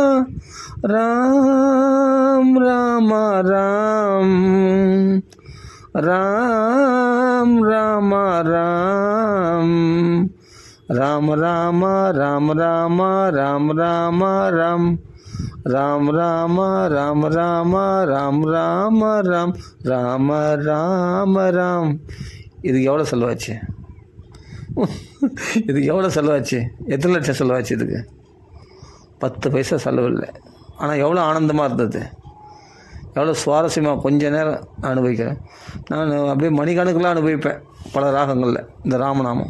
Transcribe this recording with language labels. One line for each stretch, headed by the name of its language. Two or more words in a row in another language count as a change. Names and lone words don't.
Tamil: ராம் ராம ராம் ராம் ராம ராம் ராம ராம ராம ராம ராம் ராம ராம் ராம் ராம ராம ராம ராம் ராம ராம் ராம ராம ராம். இதுக்கு எவ்வளோ செலவாச்சு? இதுக்கு எவ்வளோ செலவாச்சு? எத்தனை லட்சம் செலவாச்சு? இதுக்கு 10 பைசா செலவு இல்லை. ஆனால் எவ்வளோ ஆனந்தமாக இருந்தது, எவ்வளோ சுவாரஸ்யமாக கொஞ்ச நேரம் அனுபவிக்கிறேன். நான் அப்படியே மணிக்கணக்கில் அனுபவிப்பேன் பல ராகங்களில் இந்த ராமநாமம்.